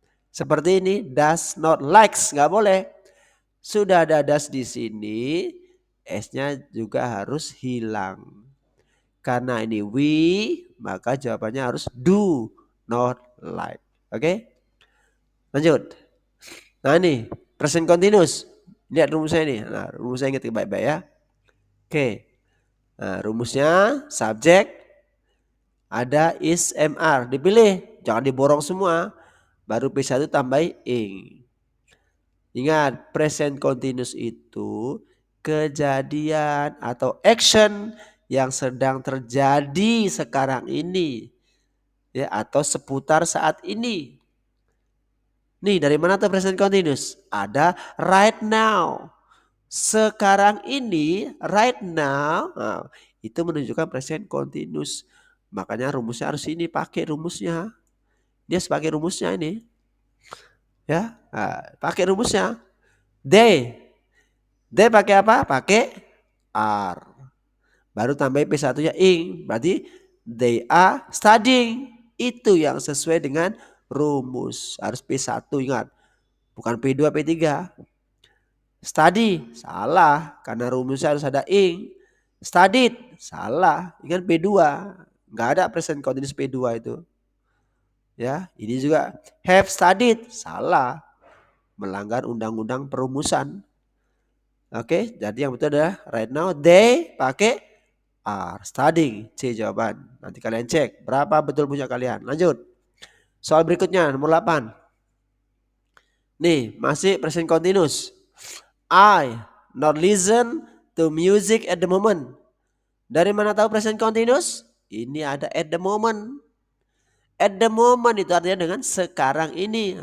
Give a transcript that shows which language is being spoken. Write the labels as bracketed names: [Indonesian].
[Indonesian] Seperti ini, does not likes nggak boleh. Sudah ada does di sini, s-nya juga harus hilang. Karena ini we, maka jawabannya harus do not like. Oke? Lanjut. Nah ini, present continuous. Lihat rumusnya ini. Nah, rumusnya ingat baik-baik ya. Oke. Nah, rumusnya subjek ada is mr. Dipilih, jangan diborong semua. Baru P1 tambah ing. Ingat, present continuous itu kejadian atau action yang sedang terjadi sekarang ini. Ya, atau seputar saat ini. Nih, dari mana tuh present continuous? Ada right now. Sekarang ini, right now, nah, itu menunjukkan present continuous. Makanya rumusnya harus ini, pakai rumusnya. Dia sebagai rumusnya ini. Ya, nah, pakai rumusnya. They. They pakai apa? Pakai are. Baru tambah P1-nya ing. Berarti [English] they are studying. [Indonesian] Itu yang sesuai dengan rumus. Harus P1 ingat. Bukan P2, P3. Study. Salah. Karena rumusnya harus ada ing. Studied. Salah. Ingat P2. Nggak ada present continuous P2 itu. Ya, ini juga have studied. Salah. Melanggar undang-undang perumusan. Oke, jadi yang betul adalah right now they pakai are studying. C jawaban. Nanti kalian cek berapa betul punya kalian. Lanjut. Soal berikutnya nomor 8. Nih, masih [English] present continuous. I not listen to music at the moment. [Indonesian] Dari mana tahu present continuous? Ini ada at the moment. At the moment itu artinya dengan sekarang ini.